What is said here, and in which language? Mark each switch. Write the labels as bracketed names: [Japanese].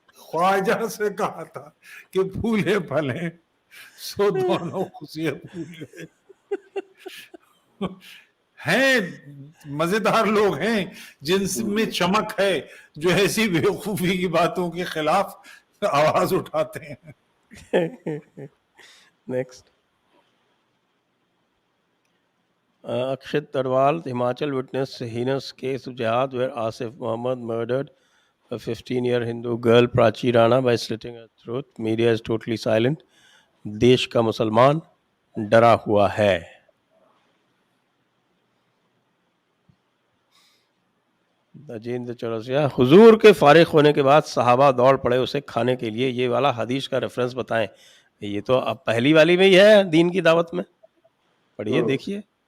[Hindi] ख्वाजा से कहा था कि फूले फले सो दोनों खुशियां भूल गए। हैं मजेदार लोग हैं जिनमें चमक है, जो ऐसी बेवकूफी की बातों के खिलाफ आवाज उठाते हैं। [English] Next, Akshit Tarwal, Himachal witnessed heinous case of jihad where Asif Mohammed murdered a 15-year Hindu girl Prachi Rana by slitting her throat. Media is totally silent. [Hindi] देश का मुसलमान डरा हुआ है. राजेंद्र चौरसिया, हुजूर के फारिग होने के बाद सहाबा दौड़ पड़े उसे खाने के लिए. ये वाला हदीस का रेफरेंस बताएं. ये तो अब पहली वाली में ही है, दीन की दावत में. पढ़िए, देखिए.